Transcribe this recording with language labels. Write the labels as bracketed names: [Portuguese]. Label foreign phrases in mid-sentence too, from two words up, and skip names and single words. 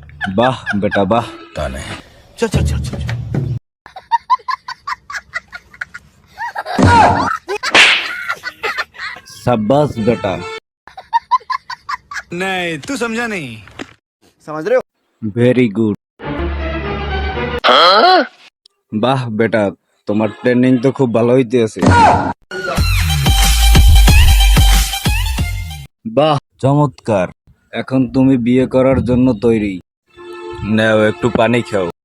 [Bangla] বাহ বেটা বাহ। ताने [Hindi] चल चल चल चल शाबाश बेटा। नहीं तू समझा नहीं समझ रहे हो [English] very good. [Bangla] বাহ বেটা, তোমার ট্রেনিং তো খুব ভালো হইতে আছে। বাহ চমৎকার। এখন তুমি বিয়ে করার জন্য তৈরি। নাও একটু পানি খাও।